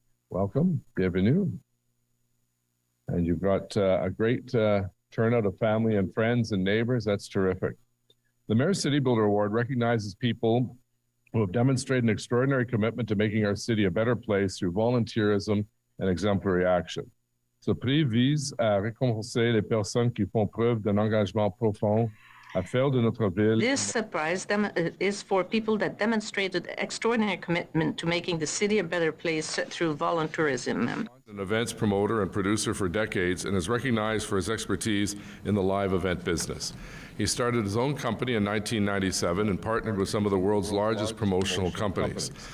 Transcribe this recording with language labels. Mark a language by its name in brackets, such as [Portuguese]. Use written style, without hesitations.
[English] Welcome, bienvenue. And you've got a great turnout of family and friends and neighbors. That's terrific. The Mayor's City Builder Award recognizes people who have demonstrated an extraordinary commitment to making our city a better place through volunteerism and exemplary action. [French] Ce prix vise à récompenser les personnes qui font preuve d'un engagement profond à faire de notre ville. [English] This prize is for people that demonstrated extraordinary commitment to making the city a better place through volunteerism. An events promoter and producer for decades and is recognized for his expertise in the live event business. He started his own company in 1997 and partnered with some of the world's largest promotional companies.